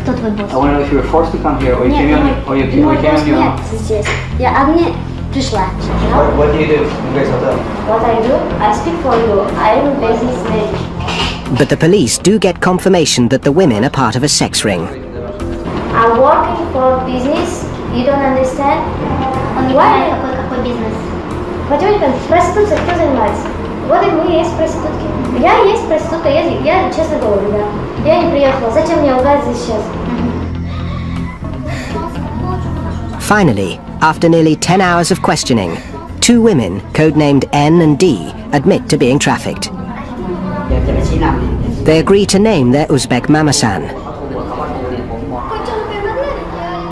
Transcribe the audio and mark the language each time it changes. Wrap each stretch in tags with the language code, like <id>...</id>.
<en>I want to know if you were forced to come here, or you came on your own. What do you do in Grace Hotel? What I do? I speak for you. I am a businessman. But the police do get confirmation that the women are part of a sex ring. I'm working for business. You don't understand? Why?</en> <ru>Какой бизнес? Потёмка, проститутка, кто занимается? Вот и мы есть проститутки. Я есть проститутка, я честно говорю, да. Я не приехала. Зачем мне лгать здесь сейчас?</ru> <en>Finally, after nearly 10 hours of questioning, 2 women, codenamed N and D, admit to being trafficked. They agree to name their Uzbek mamasan.</en>